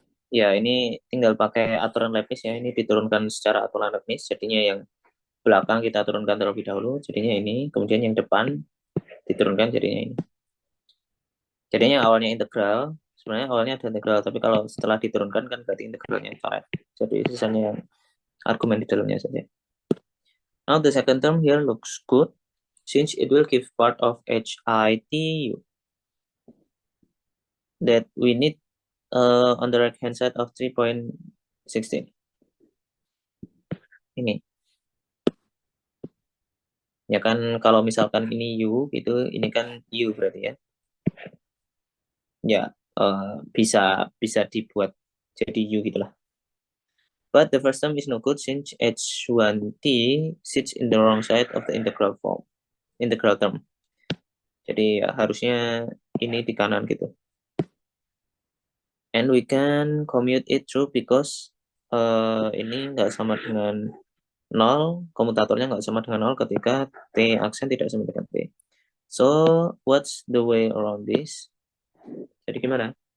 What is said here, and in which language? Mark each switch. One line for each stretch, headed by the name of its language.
Indonesian: Ya, ini tinggal pakai aturan Leibniz ya. Ini diturunkan secara aturan Leibniz, jadinya yang belakang kita turunkan terlebih dahulu, jadinya ini. Kemudian yang depan diturunkan, jadinya ini. Jadinya awalnya integral, sebenarnya awalnya ada integral, tapi kalau setelah diturunkan kan berarti integralnya coret. Jadi sisanya yang argumen di dalamnya saja.
English: Now the second term here looks good, since it will give part of HITU that we need on the right hand side of 3.16.
Indonesian: Ini. Ya kan kalau misalkan ini U gitu, ini kan U berarti ya. Ya bisa dibuat jadi U gitulah.
English: But the first term is no good since H1T sits in the wrong side of the integral term.
Indonesian: Jadi harusnya ini di kanan gitu.
English: And we can commute it through because
Indonesian: ini nggak sama dengan 0, komutatornya nggak sama dengan 0 ketika T aksen tidak sama dengan T.
English: So, what's the way around this?
Indonesian: Jadi gimana?